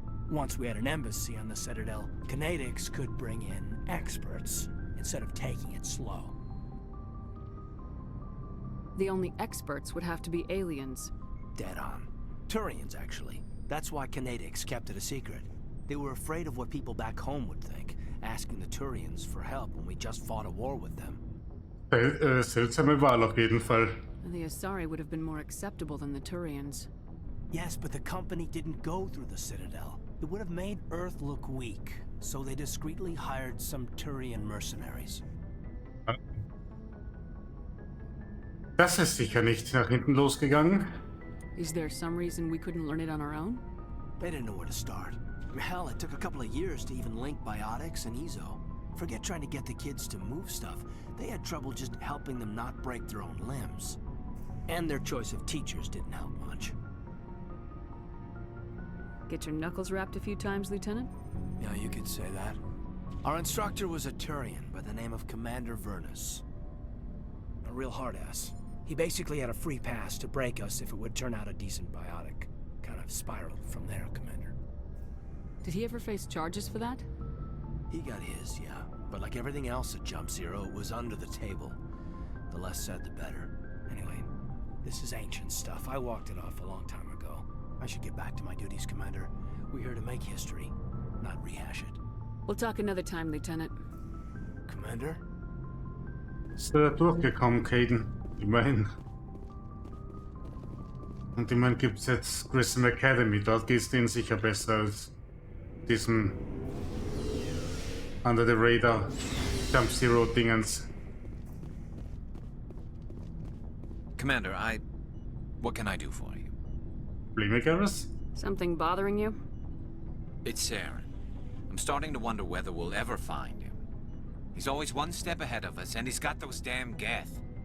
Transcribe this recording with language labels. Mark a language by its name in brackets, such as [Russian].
[English] Once we had an embassy on the Citadel, Canadics could bring in experts instead of taking it slow. The only experts would have to be aliens. Dead on. Turians, actually. That's why Canadics kept it a secret. They were afraid of what people back home would think, asking the Turians for help when we just fought a war with them. [German] Seltsame Wahl auf jeden Fall. [English] The Asari would have been more acceptable than the Turians. Yes, but the company didn't go through the Citadel. It would have made Earth look weak, so they discreetly hired some Turian mercenaries. [German] Das ist sicher nicht nach hinten losgegangen. [English] Is there some reason we couldn't learn it on our own? They didn't know where to start. Hell, it took a couple of years to even link biotics and Ezo. Forget trying to get the kids to move stuff. They had trouble just helping them not break their own limbs. And their choice of teachers didn't help much. Get your knuckles rapped a few times, Lieutenant? Yeah, you could say that. Our instructor was a Turian by the name of Commander Vernus. A real hard-ass. He basically had a free pass to break us if it would turn out a decent biotic. Kind of spiraled from there, Commander. Did he ever face charges for that? He got his, yeah. But like everything else at Jump Zero, it was under the table. The less said, the better. Anyway, this is ancient stuff. I walked it off a long time ago. I should get back to my duties, Commander. We're here to make history, not rehash it. We'll talk another time, Lieutenant. Commander? [German] Ist da durchgekommen, Caden. Immerhin. Und immerhin gibt es jetzt Grissom Academy. Dort geht es denen sicher besser als diesem [English] Under the Radar [German] Jump Zero Dingens. [English] Commander, what can I do for you? [German] Probleme, [English] Something bothering you? It's Saren. I'm starting to wonder whether we'll ever find him. He's always one step ahead of us, and he's got those damn Geth.